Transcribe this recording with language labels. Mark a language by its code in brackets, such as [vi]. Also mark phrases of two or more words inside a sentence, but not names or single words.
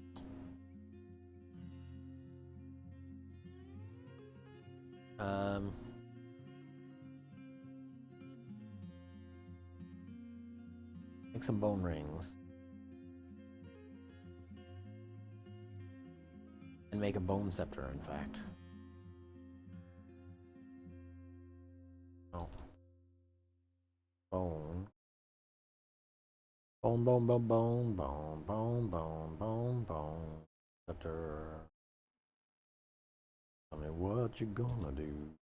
[en] Make some bone rings. And make a bone scepter, in fact. Oh. Bone. Bone, bone, bone, bone, bone, bone, bone, bone, bone. Scepter. Tell me what you gonna do.